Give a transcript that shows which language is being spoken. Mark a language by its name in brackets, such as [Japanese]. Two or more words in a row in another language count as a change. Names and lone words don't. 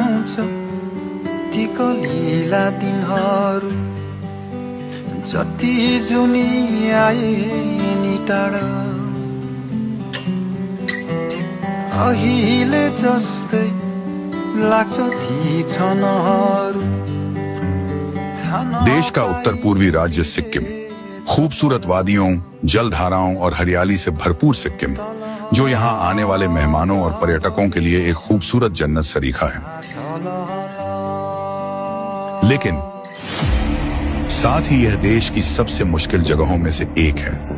[Nepali] लाग्छ ती कलिला दिनहरू जति जुनी आए नि टाढा अहिले जस्तै लाग्छ ती क्षणहरू। [Hindi] देश का उत्तर पूर्वी राज्य सिक्किम, खूबसूरत वादियों, जलधाराओं और हरियाली से भरपूर सिक्किम, जो यहाँ आने वाले मेहमानों और पर्यटकों के लिए एक खूबसूरत जन्नत सरीखा है। लेकिन साथ ही यह देश की सबसे मुश्किल जगहों में से एक है।